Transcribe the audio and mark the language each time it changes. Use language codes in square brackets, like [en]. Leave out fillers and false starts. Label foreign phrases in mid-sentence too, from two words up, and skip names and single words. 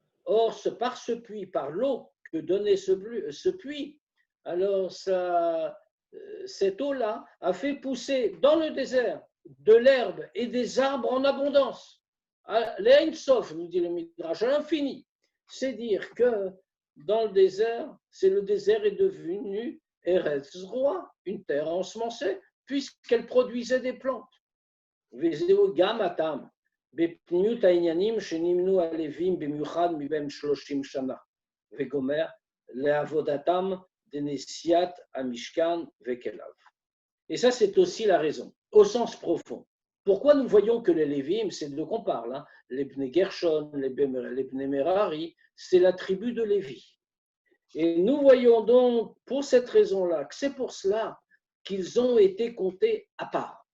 [fr] Or, par ce puits, par l'eau que donnait ce puits, alors cette eau-là a fait pousser dans le désert de l'herbe et des arbres en abondance. L'Ein Sof, nous dit le Midrash, à l'infini. C'est dire que dans le désert est devenu [he] ארץ זרוע, [fr] une terre ensemencée, puisqu'elle produisait des plantes. [he] וזהו גם הטעם, בפנימיות העניינים שנמנו הלווים במיוחד מבין 30 שנה, וגומר לעבודתם דנשיאת המשכן וכליו. [fr] Et ça, c'est aussi la raison, au sens profond. Pourquoi nous voyons que les Lévim, c'est de qu'on parle, hein, les Bnei Gershon, les Bnei Merari, c'est la tribu de Lévi. Et nous voyons donc, pour cette raison-là, que c'est pour cela qu'ils ont été comptés à part.